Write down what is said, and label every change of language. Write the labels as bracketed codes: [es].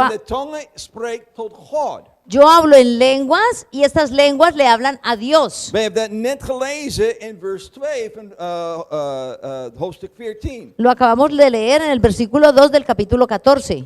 [nl] en de tongen spreekt tot God. [es] yo hablo en lenguas y estas lenguas le hablan a Dios. [nl] We hebben dat net gelezen in vers 2 van hoofdstuk 14. [es] Lo acabamos de leer en el versículo 2 del capítulo 14.